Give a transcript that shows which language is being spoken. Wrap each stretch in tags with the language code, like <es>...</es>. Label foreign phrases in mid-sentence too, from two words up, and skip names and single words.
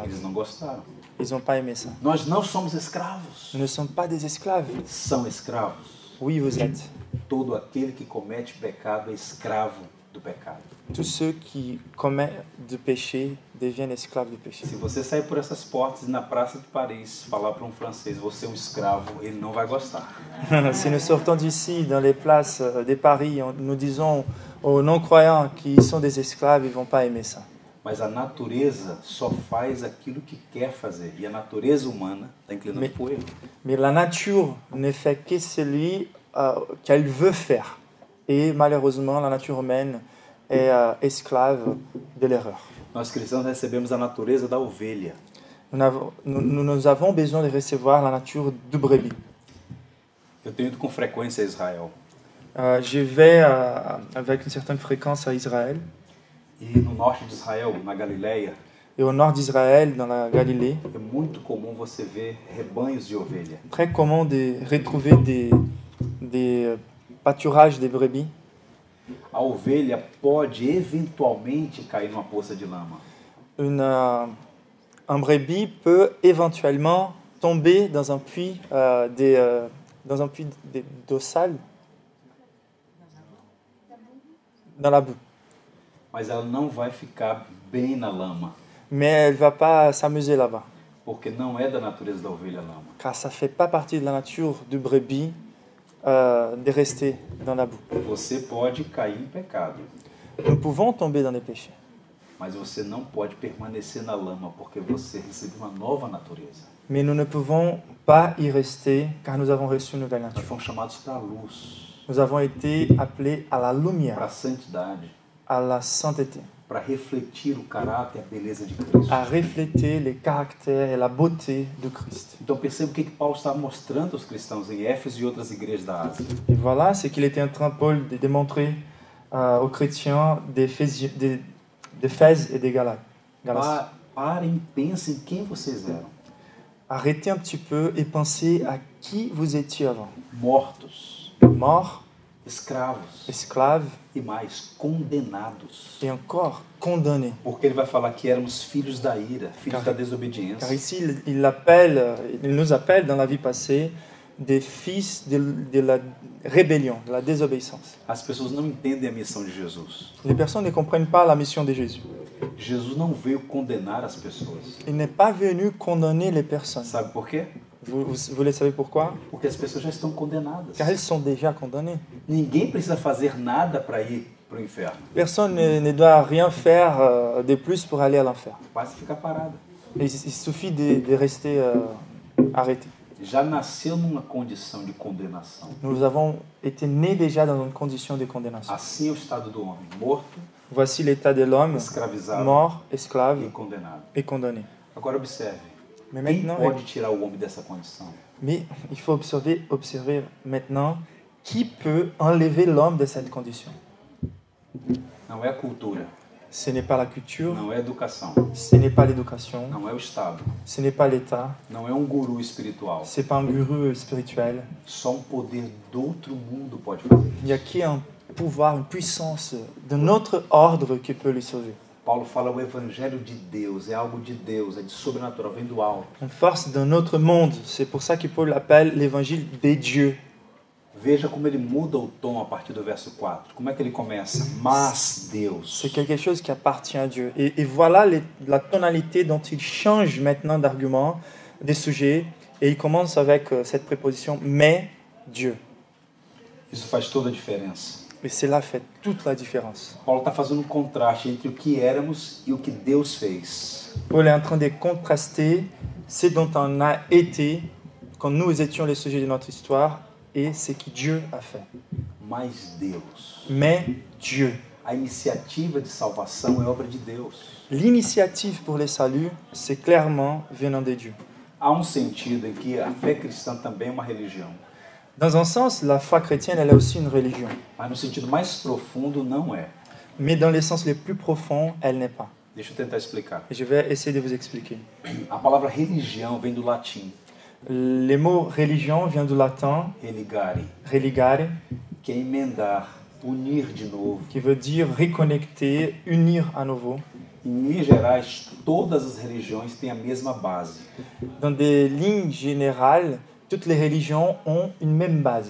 <pt>Eles não gostaram.</pt> <fr>Ils n'ont pas aimé ça.</fr> <pt>Nós não somos escravos.</pt> <fr>Nous ne sommes pas des esclaves.</fr> <pt>São escravos.</pt> <fr>Oui, vous êtes.</fr> <pt>Todo aquele que comete pecado é escravo do pecado.</pt> <fr>Tous ceux qui commettent du péché deviennent esclaves du péché.</fr> <pt>Se você sair por essas portas e na praça de Paris falar para um francês, você é um escravo, ele não vai gostar.</pt> <fr>Si nous sortons d'ici, dans les places de Paris, nous disons aux non-croyants qu'ils sont des esclaves, ils ne vont pas aimer ça.</fr> <pt>Mas a natureza só faz aquilo que quer fazer. E a natureza humana está inclinando para o erro.</pt> <fr>Mais la nature ne fait que celui qu'elle veut faire. Et malheureusement, la nature humaine est esclave de l'erreur.</fr> <pt>Nós cristãos recebemos a natureza da ovelha.</pt> <fr>Nous avons besoin de recevoir la nature du brebis.</fr> <pt>Eu tenho ido com frequência a Israel.</pt> <fr>Je vais avec une certaine fréquence à Israël.</fr> <pt>E no norte de Israel, na Galileia,</pt> <fr>Et au nord d'Israël, dans la Galilée,</fr> <pt>é muito comum você ver rebanhos de ovelha.</pt> <fr>très commun de retrouver des pâturages de brebis.</fr> <pt>A ovelha pode eventualmente cair numa poça de lama.</pt> <fr>Un brebis peut éventuellement tomber dans un puits d'eau sale, dans la boue.</fr> <pt>Mas ela não vai ficar bem na lama,</pt> <fr>Mais elle ne va pas s'amuser là-bas,</fr> <pt>porque não é da natureza da ovelha a lama.</pt> <fr>car ça ne fait pas partie de la nature du brebis de rester dans la boue.</fr> <pt>Você pode cair em pecado,</pt> <fr>Nous pouvons tomber dans les péchés,</fr> <pt>mas você não pode permanecer na lama, porque você recebeu uma nova natureza.</pt> <fr>mais nous ne pouvons pas y rester, car nous avons reçu une nouvelle</fr> <pt>Nós</pt> <fr>nature.</fr> <pt>fomos chamados para a luz,</pt> <fr>Nous avons été appelés à la</fr> <pt>para a</pt> <fr>lumière,</fr> <pt>santidade,</pt> <fr>à la sainteté,</fr> <pt>para refletir o caráter e a beleza de Cristo.</pt> <fr>à refléter les caractères et la beauté de Christ.</fr> <pt>Então perceba o que Paulo está mostrando aos cristãos em Éfeso e outras igrejas da Ásia.</pt> <fr>Et voilà ce qu'il était en train, Paul, de démontrer aux chrétiens d'Éphèse et des Galates.</fr> <pt>Parem e pensem quem vocês eram.</pt> <fr>Arrêtez un petit peu et pensez à qui vous étiez avant.</fr> <pt>Mortos,</pt> <fr>Morts,</fr> <pt>escravos</pt> <fr>esclaves</fr> <pt>e mais, condenados.</pt> <fr>et encore condamnés.</fr> <pt>Porque ele vai falar que éramos filhos da ira, filhos da</pt> <fr>Car</fr> <pt>desobediência.</pt> <fr>ici, il nous appelle dans la vie passée des fils de la rébellion, de la désobéissance.</fr> <pt>As pessoas não entendem a missão de Jesus.</pt> <fr>Les personnes ne comprennent pas la mission de Jésus.</fr> <pt>Jesus não veio condenar as pessoas.</pt> <fr>Il n'est pas venu condamner les personnes.</fr> <pt>Sabe por quê?</pt> <fr>Vous voulez savoir pourquoi?</fr> <pt>Porque as pessoas já estão condenadas.</pt> <fr>Car elles sont déjà condamnées.</fr> <pt>Ninguém precisa fazer nada para ir para o inferno.</pt> <fr>Personne ne doit rien faire de plus pour aller à l'enfer.</fr> <pt>Basta ficar parado.</pt> <fr>Il suffit de rester arrêté.</fr> <pt>Já nasceu numa condição de condenação.</pt> <fr>Nous avons été nés déjà dans une condition de condamnation.</fr> <pt>Assim é o estado do homem, morto,</pt> <fr>Voici l'état de l'homme,</fr> <pt>escravizado</pt> <fr>mort,</fr> <pt>e</pt> <fr>esclave</fr> <pt>condenado.</pt> <fr>et condamné.</fr> <pt>Agora observe.</pt> <fr>Mais</fr> <pt>Quem</pt> <fr>maintenant,</fr> <pt>pode tirar o homem dessa condição?</pt> <fr>mais il faut observer maintenant qui peut enlever l'homme de cette condition.</fr> <pt>Não é a cultura,</pt> <fr>Ce n'est pas la culture,</fr> <pt>não é a educação,</pt> <fr>ce n'est pas l'éducation,</fr> <pt>não é o Estado,</pt> <fr>ce n'est pas l'État,</fr> <pt>não é um guru espiritual.</pt> <fr>ce n'est pas un guru spirituel.</fr> <pt>Só um poder do outro mundo pode fazer</pt> <fr>Il n'y a</fr> <pt>isso.</pt> <fr>qu'un pouvoir, une puissance de notre ordre qui peut les sauver.</fr> <pt>Paulo fala o evangelho de Deus, é algo de Deus, é de sobrenatural, vem do alto.</pt> <fr>Une force d'un autre monde. C'est pour ça que Paul l'appelle l'évangile des dieux.</fr> <pt>Veja como ele muda o tom a partir do verso 4. Como é que ele começa? Mas Deus.</pt> <fr>C'est quelque chose qui appartient à Dieu. Et voilà la tonalité dont il change maintenant d'argument des sujets et il commence avec cette préposition « mais Dieu</fr> <pt>Isso faz toda a diferença. ».</pt> <fr>Et cela fait toute la différence.</fr> <pt>Paulo está fazendo um contraste entre o que éramos e o que Deus fez.</pt> <fr>Paul est en train de contraster ce dont on a été quand nous étions les sujets de notre histoire et ce que Dieu a fait.</fr> <pt>Mas Deus.</pt> <fr>Mais Dieu.</fr> <pt>A iniciativa de salvação é obra de Deus.</pt> <fr>L'initiative pour le salut, c'est clairement venant de Dieu.</fr> <pt>Há um sentido em que a fé cristã também é uma religião.</pt> <fr>Dans un sens, la foi chrétienne, elle est aussi une religion.</fr> <pt>Mas no sentido mais profundo, não é.</pt> <fr>Mais dans le sens le plus profond, elle n'est pas.</fr> <pt>Deixa eu tentar explicar.</pt> <fr>Et je vais essayer de vous expliquer.</fr> <pt>A palavra religião vem do latim.</pt> <fr>Le mot religion vient du latin</fr> <pt>Religare,</pt> <fr>religare,</fr> <pt>que é emendar, unir de novo.</pt> <fr>qui veut dire reconnecter, unir à nouveau.</fr> <pt>Em linhas gerais, todas as religiões têm a mesma base.</pt> <fr>Dans des lignes générales, toutes les religions ont une même base.</fr>